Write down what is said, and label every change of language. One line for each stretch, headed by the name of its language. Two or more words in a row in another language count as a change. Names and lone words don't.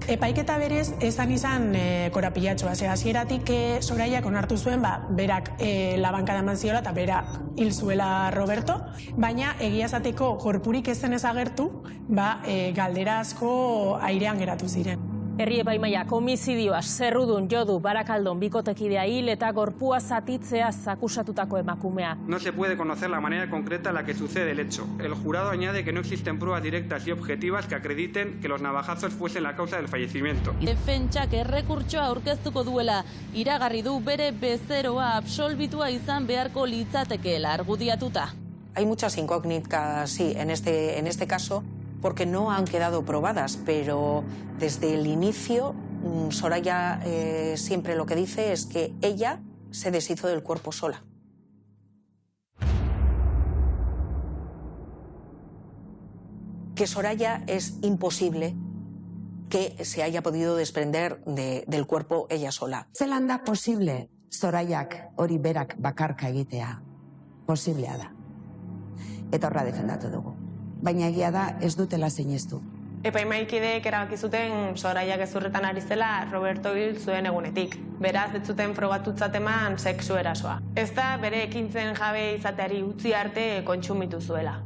Basque: Epaiketa berez ezan izan korapilatxoa, hasieratik Soraiak onartu zuen, berak labankada eman ziola eta berak hil zuela Roberto, baina egia esateko gorpurik ez zenez agertu, galdera asko airean geratu ziren. Herri epaimahaiak homizidioa zerrudun jodu Barakaldon bikotekidea hil eta gorpua zatitzeaz akusatutako emakumea.
Spanish: No se puede conocer la manera concreta en la que sucede el hecho. El jurado añade que no existen pruebas directas y objetivas que acrediten que los navajazos fuesen la causa del fallecimiento.
Basque: Defentsak errekurtsoa aurkeztuko duela, iragarri du bere bezeroa absolbitua izan beharko litzatekeela argudiatuta.
Spanish: Hay muchas incógnitas, sí, en este caso, porque no han quedado probadas, pero desde el inicio Soraya siempre lo que dice es que ella se deshizo del cuerpo sola. Que Soraya es imposible que se haya podido desprender del cuerpo ella sola.
Basque: Zelan da posible Soraiak hori berak bakarka egitea? Posiblea da. Eta horra defendatu dugu. Baina egia da ez dutela sinestu. Epaimahaikideek erabaki zuten Soraiak gezurretan ari zela Roberto hil zuen egunetik. Beraz, ez zuten frogatutzat eman sexu erasoa. Ez da bere ekintzen jabe izateari utzi arte kontsumitu zuela.